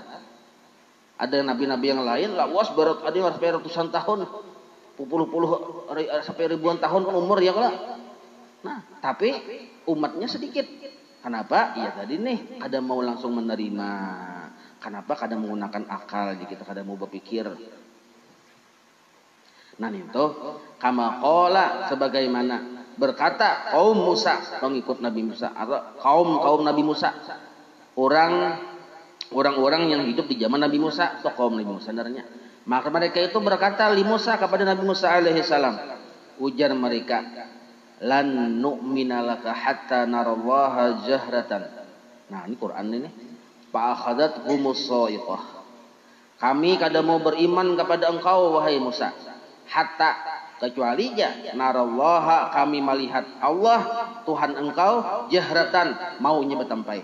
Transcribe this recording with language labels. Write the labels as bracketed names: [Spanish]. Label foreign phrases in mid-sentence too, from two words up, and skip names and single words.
[Indonesian] Ada nabi-nabi yang lain lawas barat ada yang sampai ratusan tahun, puluh-puluh sampai ribuan tahun kan umur ya kalau. Nah, tapi umatnya sedikit. Kenapa? Ya tadi nih kada mau langsung menerima. Kenapa? Kada menggunakan akal, kita kada mau berpikir. Nah itu [Arabic] kama qala, [Indonesian] sebagaimana berkata kaum Musa, pengikut Nabi Musa, atau kaum Nabi Musa, orang-orang yang hidup di zaman Nabi Musa atau kaum Nabi Musa sebenarnya. Maka mereka itu berkata li Musa, kepada Nabi Musa alaihi salam, ujar mereka, [Arabic] lan nu'mina laka hatta narallaha jahratan. [Indonesian] Nah ini Quran ini. [Arabic] Fa akhadhathumus shaiqah. [Indonesian] Kami kada mau beriman kepada engkau wahai Musa hatta kecuali narallaha kami melihat Allah Tuhan engkau jahratan maunya betampai.